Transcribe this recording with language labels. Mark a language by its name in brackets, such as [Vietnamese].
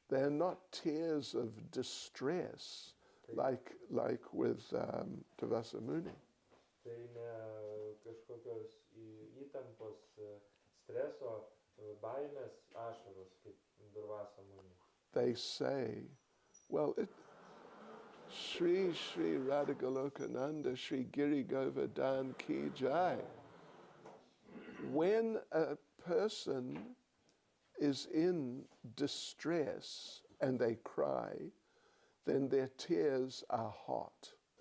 [English] They're not tears of distress like with Durvasa Muni. [Lithuanian] Tai ne kažkokios įtampos, streso, baimės ašaros kaip Durvasa Muni. [English] They say, well, Shri Radhagalokananda, Shri Giri Govardhan Ki Jai. When a person is in distress and they cry, then their tears are hot.